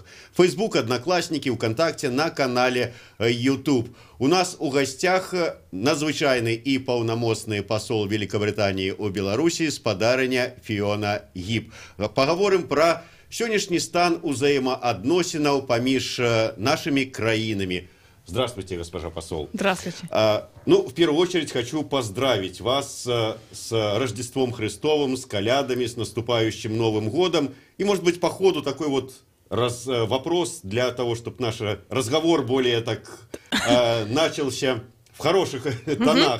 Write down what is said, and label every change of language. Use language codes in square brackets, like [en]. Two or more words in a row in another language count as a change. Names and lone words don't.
[be] Facebook, Аднакласнікі, ВКонтакте, на канале YouTube. У нас у гасцях надзвычайны і паўнамоцны пасол Великабрытаніі ў Беларусі, спадарыня Фіона Гіб. Пагаворым пра сённяшні стан узаемаадносінаў паміж нашымі краінамі. [ru] Здравствуйте, госпожа посол. Здравствуйте. В первую очередь хочу поздравить вас с Рождеством Христовым, с колядами, с наступающим Новым годом. И, может быть, по ходу такой вот вопрос для того, чтобы наш разговор более так начался в хороших тонах.